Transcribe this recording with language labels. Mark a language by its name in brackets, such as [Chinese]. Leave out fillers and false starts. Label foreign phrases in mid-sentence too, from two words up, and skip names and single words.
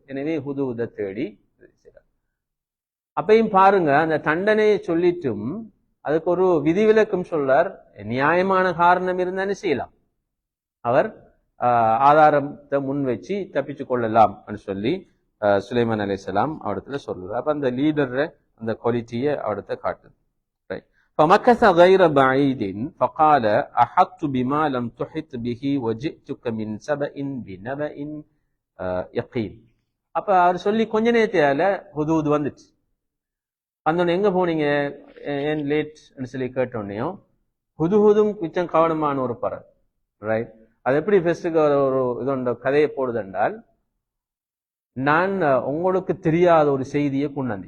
[Tamil] எனவே ஹுதுஹுதை தேடி அப்பையும் பாருங்க, அந்த தண்டனையை சொல்லிட்டும் அதுக்கு ஒரு விதிவிலக்கும் சொல்றார். நியாயமான காரணம் இருந்தானே செய்யலாம், அவர் ஆதாரத்தை முன் வச்சு தப்பிச்சு கொள்ளலாம் சொல்லி சுலைமான் அலைஹிஸ்ஸலாம் அவடத்துல சொல்றார். அப்ப அந்த லீடர் அந்த குவாலிட்டியை அவடத்தை காட்டுது. [Arabic] فمكث غير بعيد فقال أحطت بما لم تحط به وجئتك من سبأ بنبأ يقين. [Tamil] அப்ப அவர் சொல்லி கொஞ்ச நேரத்தால ஹுதுஹுத் வந்துச்சு. வந்தோடனே எங்க போனீங்க, ஏன் லேட் சொல்லி கேட்டோன்னையும் ஹுதுஹுதும் கொஞ்சம் கவனமான ஒரு பறவை. ரைட். அது எப்படி ஃபெஸ்ட்டுக்கு ஒரு இதோட கதையை போடுது என்றால், நான் உங்களுக்கு தெரியாத ஒரு செய்தியை கொண்டாந்தி.